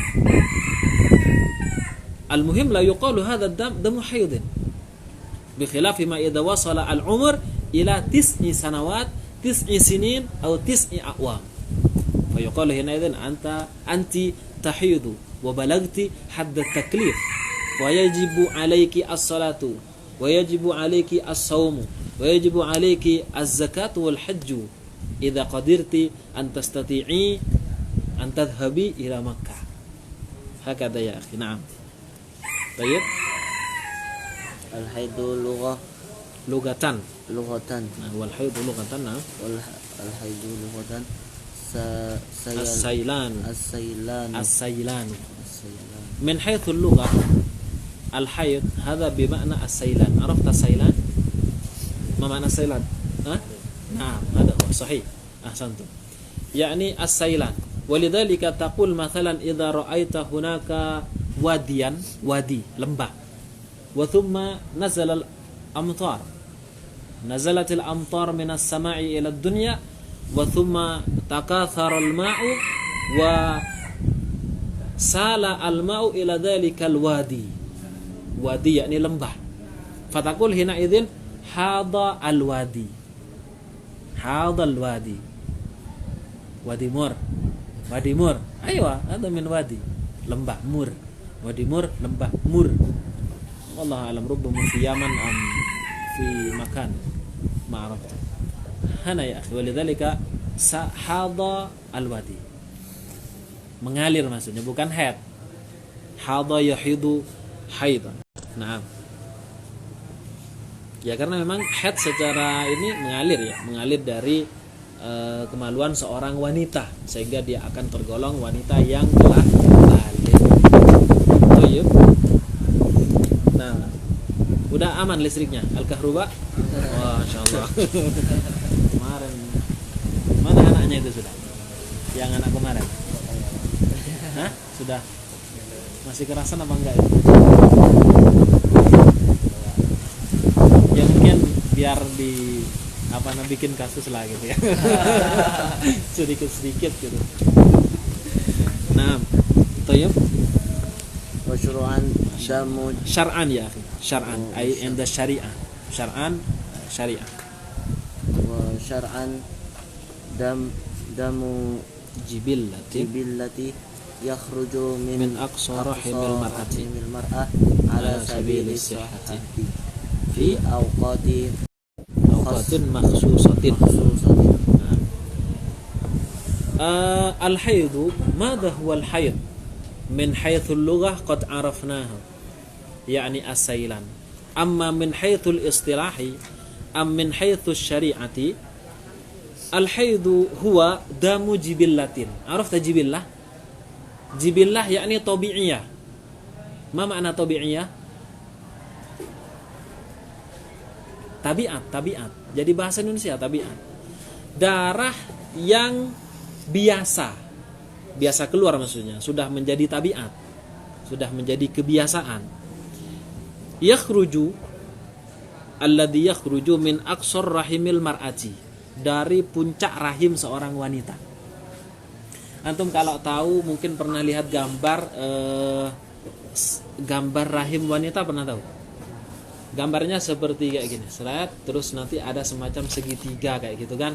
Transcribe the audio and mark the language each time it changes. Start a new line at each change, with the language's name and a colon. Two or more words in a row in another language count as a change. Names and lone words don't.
Arabic: المهم لا يقال هذا الدم دم حيض بخلاف ما إذا وصل العمر إلى 9 سنوات 9 سنين أو 9 أعوام فيقال حينئذ أنت تحيض وبلغت حد التكليف ويجب عليك الصلاة ويجب عليك الصوم ويجب عليك الزكاة والحج إذا قدرت أن تستطيعي أن تذهبي إلى مكة. هكذا يا أخي. نعم. طيب. الحيض لغة Nah، والحيض لغةً. Nah, والحيض لغةً السيلان. السيلان. من حيث اللغة الحيض هذا بمعنى السيلان. عرفت السيلان؟ ما معنى السيلان? Ha? نعم، هذا هو صحيح. أحسنتم. يعني السيلان. ولذلك تقول مثلاً إذا رأيت هناك وادي، lembah. وثم نزل الأمطار. نزلت الأمطار من السماء إلى الدنيا وثم تكاثر الماء وسال الماء إلى ذلك الوادي يعني lembah فتقول حينئذ حاض الوادي وادي مور أيوة هذا من وادي
Indonesian: lembah mur wadi mur lembah mur
Arabic: والله أعلم ربما في يمن أم في مكان ما عرفت هنا يا أخي. ولذلك حاض الوادي
Indonesian: mengalir maksudnya, bukan haid.
Arabic: هذا يحيض حيضاً. Naam.
Indonesian: Ya karena memang haid secara ini mengalir dari kemaluan seorang wanita, sehingga dia akan tergolong wanita yang telah balik. Oh iya. Nah, udah aman listriknya, al-kahruba. Wah, insyaallah. Kemarin mana anaknya itu sudah? Yang anak kemarin? Hah? Sudah? Masih kerasan apa enggak? Ya mungkin biar bikin kasus lah gitu ya. Sedikit gitu. Nah, toyib.
Arabic: وشروعاً دم شرعاً يا أخي. شرعاً أي عند الشريعة. شرعاً شريعة. وشرعاً دم جبلة يخرج من أقصى رحم المرأة مرأة على سبيل الصحة fi في أوقات makhsusatin. khususatin. الحيض ماذا هو الحيض من حيث اللغة قد عرفناه يعني السيلان أما من حيث الاصطلاح أم من حيث الشريعة الحيض هو دم جبلة. عرفت جبلة؟ جبلة يعني طبيعية. ما معنى طبيعية؟ tabiat.
Indonesian: Jadi bahasa Indonesia tabiat. Darah yang biasa keluar, maksudnya sudah menjadi tabiat, sudah menjadi kebiasaan.
Arabic: يخرج الذي يخرج من أقصر رحم المرأة,
Indonesian: dari puncak rahim seorang wanita. Antum kalau tahu mungkin pernah lihat gambar rahim wanita, pernah tahu? Gambarnya seperti kayak gini, terus nanti ada semacam segitiga kayak gitu kan.